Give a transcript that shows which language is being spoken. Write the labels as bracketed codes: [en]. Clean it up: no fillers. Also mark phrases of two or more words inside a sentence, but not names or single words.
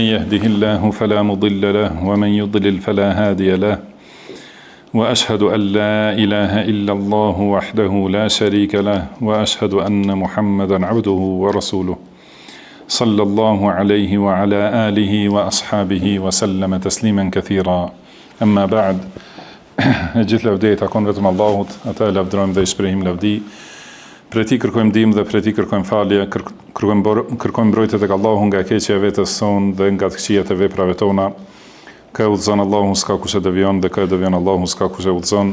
[ar] يهده الله فلا مضل له ومن يضلل فلا هادي له وأشهد أن لا إله إلا الله وحده لا شريك له وأشهد أن محمدا عبده ورسوله صلى الله عليه وعلى آله وأصحابه وسلم تسليما كثيرا أما بعد [sq] gjithë lavdejt akon vetëm Allahut, ata e lavdrojmë dhe i shprehim lavdi. Prej tij kërkojmë ndihmë dhe prej tij kërkojmë falje, kërkojmë mbrojtje tek Allahu nga keqja e vetes son dhe nga të këqijat e veprave tona. Ka udhëzon Allahu, s'ka kush e devion, dhe ka e devion Allahu, s'ka kush e udhëzon.